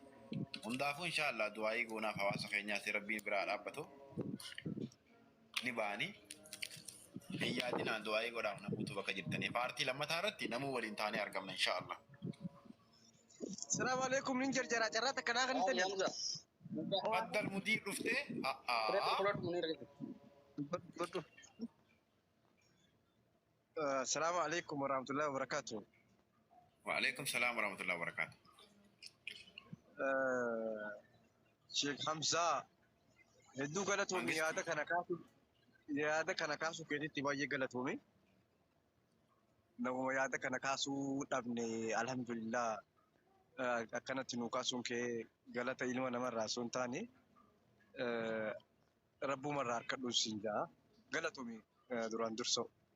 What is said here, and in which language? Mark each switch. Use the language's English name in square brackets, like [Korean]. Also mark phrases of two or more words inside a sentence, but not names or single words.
[Oromo] Hundaafuu [Arabic] إن شاء الله [Oromo] du'aayii goonaaf hawaasa keenyaatti rabbiin biraa dhaabbatu ni baanii biyyaadinaan du'aayii godhaaf namoota bakka jirtanii paartii lammataa irratti namuu waliin taanee argamna [Arabic] إن شاء الله. السلام عليكم [Oromo] nin jarjara jarrata kana kan tani. Baddal mudiir dhufte [Arabic] السلام عليكم ورحمة الله وبركاته. وعليكم السلام ورحمة الله وبركاته. [Oromo] Sheikh Hamza hedduu galatoomii yaada kana kaasu keetitti baay'ee galatoomii. Namuma yaada kana kaasuu dhabne alhamdulillah akkanatti nu kaasuun kee galata ilma namarraa osoo hin taane rabbumarraa harkadhuun siin jaa galatoomii duraan dursoo.